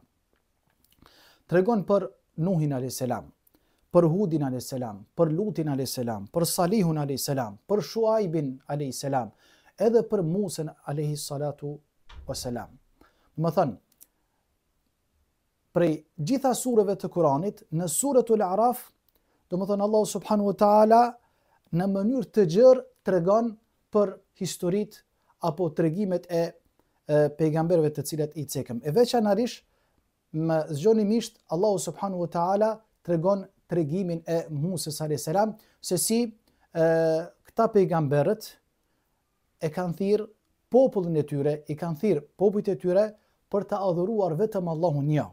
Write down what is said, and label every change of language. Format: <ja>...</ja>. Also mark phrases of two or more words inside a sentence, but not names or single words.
<sq>Tregon për Nuhin a.s., për Hudin a.s., për Lutin a.s., për Salihun a.s., për Shuaibin a.s., edhe për Musen a.s. Më thënë, prej gjitha sureve të Kuranit, në suratul A'raf, do më thënë</sq> <ar>الله سبحانه وتعالى</ar> <sq>në mënyrë të gjerë tregon për historit apo tregimet e pejgamberëve të cilët i cekëm. E veçanërisht më zgjonimisht</sq> <ar>الله سبحانه وتعالى</ar> <sq>tregon tregimin e Musës a.s. se si këta pejgamberët e kanë thirrë popullin e tyre, i kanë thirrë popujt e tyre për të adhuruar vetëm Allahun një.</sq>